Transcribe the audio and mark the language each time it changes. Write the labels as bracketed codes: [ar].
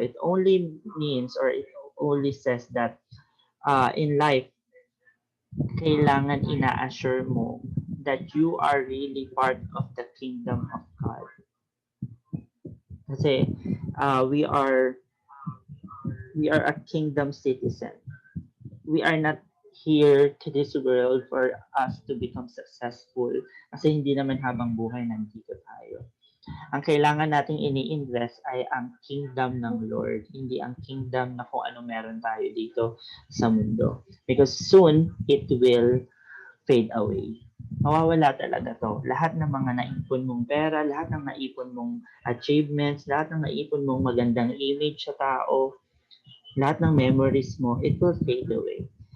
[en] It only means or it only says that in life, [tl] kailangan ina-assure mo [en] that you are really part of the kingdom of God. Kasi we are a kingdom citizen. We are not here to this world for us to become successful [tl] kasi hindi naman habang buhay nandito tayo. Ang kailangan nating ini-invest ay ang kingdom ng Lord, hindi ang kingdom na kung ano meron tayo dito sa mundo. [en] Because soon, it will fade away. [tl] Mawawala talaga to. Lahat ng mga naipon mong pera, lahat ng naipon mong achievements, lahat ng naipon mong magandang image sa tao, lahat ng memories mo, [en] it will fade away.